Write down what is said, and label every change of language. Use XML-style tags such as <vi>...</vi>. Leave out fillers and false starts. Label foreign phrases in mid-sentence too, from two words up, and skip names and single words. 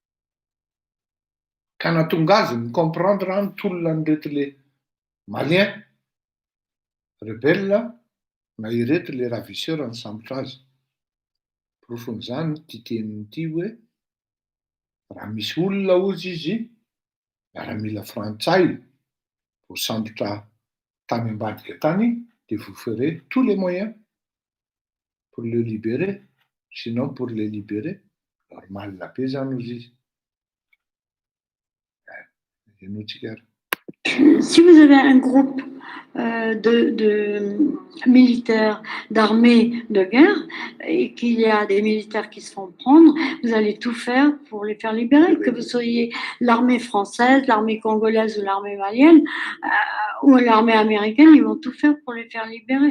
<mg>Ka nahatonga azy ny comprendre any tolona an'ireto le Malien, rebelle, na ireto</mg> <fr>le ravisseur</fr> <mg>ny sambotra azy. Profon'izany ty tenin'ity hoe raha misy olona ozy izy miaramila frantsay vao sambotra tany ambadika tany de</mg> <fr>vous ferez tous les moyens pour le libérer, sinon pour le libérer normal</fr> <mg>be zany ozy izy. Enotsika ary.</mg> <fr>Si vous avez un groupe de militaires, d'armées de guerre, et qu'il y a des militaires qui se font prendre, vous allez tout faire pour les faire libérer. Que vous soyez l'armée française, l'armée congolaise ou l'armée malienne, ou l'armée américaine, ils vont tout faire pour les faire libérer.</fr>